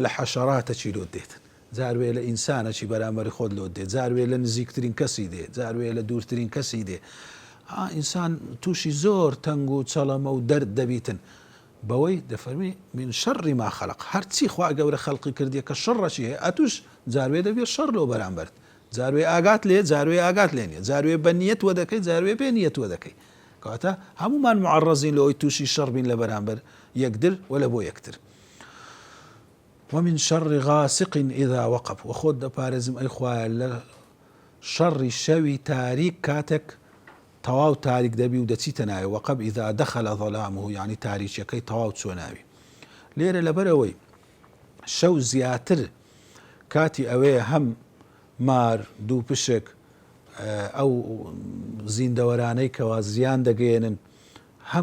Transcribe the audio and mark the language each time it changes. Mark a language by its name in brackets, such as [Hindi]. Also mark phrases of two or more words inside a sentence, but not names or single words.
[Central Kurdish] لە حەشەراتەکی لۆ دێتن جاروێ لە ئینسانەکی بەرامبەری خۆت لۆ دێت جاروێ لە نزیکترین کەسی دێ جاروێ لە دوورترین کەسی دێ ئینسان تووشی زۆر تەنگ و چەڵەمە و دەرد دەبیتن بەوەی دەفەرمی [Arabic] من شەڕی ما خەلق [Central Kurdish] هەرچی خوا گەورە خەڵقی کردیە کە شەڕەشی هەیە ئەتوش جاروێ دەبێت شەڕ لەو بەرامبەرت جاروێ ئاگات لێ جاروێ ئاگات لێ نیە جاروێ بە نیەت وە دەکەی جاروێ بێ نیەت وە دەکەی کەواتە هەمومان معەڕەزین لەوەی تووشی شەڕ بین لە بەرامبەر یەکتر وە لە بۆ یەکتر. [Arabic] ومن شر غاسق إذا وقب [Central Kurdish] وخۆت دەپارێزم ئەی خوایە لە شەڕی شەوی تاریک کاتێک تەواو تاریک دەبی و دەچیتە ناوی وەقب [Arabic] ئیذا دەخەل ظەلامه [Central Kurdish] یعنی تاریکیەکەی تەواو چۆ ناوی. لێرە لەبەرەوەی شەو زیاتر کاتی ئەوەیە هەم مار دوو پشک ئەو زیندەوەرانەی کەوا زیان دەگەێنن هەم